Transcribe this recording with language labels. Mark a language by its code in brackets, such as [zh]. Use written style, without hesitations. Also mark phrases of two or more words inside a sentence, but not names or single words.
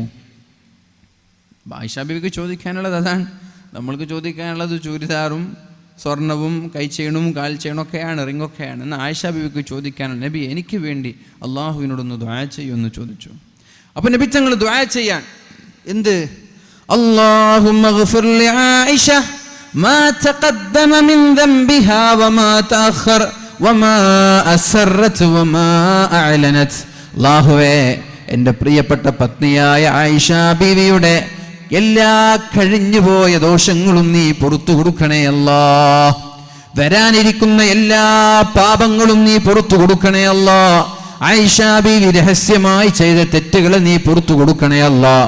[ml] ആയിഷ ബീവിക്ക് ചോദിക്കാനുള്ളത് അതാണ്. നമ്മൾക്ക് ചോദിക്കാനുള്ളത് ചൂരിദാറും സ്വർണവും കൈച്ചെയിനും കാൽ ചെയിനൊക്കെയാണ്, റിങ്ങൊക്കെയാണ്. എന്നാൽ ആയിഷ ബീവിക്ക് ചോദിക്കാനുള്ള, നബി എനിക്ക് വേണ്ടി അള്ളാഹുവിനോടൊന്ന് ദുആ ചെയ്യുമെന്ന് ചോദിച്ചു. അപ്പോൾ നബി തങ്ങൾ ദുആ ചെയ്യാൻ എന്ത്, [ar] اللهم اغفر لعائشة ما تقدم من ذنبها وما تأخر وما أسرت وما أعلنت. [ml] അല്ലാഹുവേ, എൻ്റെ പ്രിയപ്പെട്ട പത്നിയായ ആയിഷ ബീവിയുടെ എല്ലാ കഴിഞ്ഞുപോയ ദോഷങ്ങളും നീ പുറത്തു കൊടുക്കണേ അല്ലാഹ്. വരാനിരിക്കുന്ന എല്ലാ പാപങ്ങളും നീ പുറത്തു കൊടുക്കണേ അല്ലാഹ്. ആയിഷ ബീവി രഹസ്യമായി ചെയ്ത തെറ്റുകൾ നീ പുറത്തു കൊടുക്കണേ അല്ലാഹ്.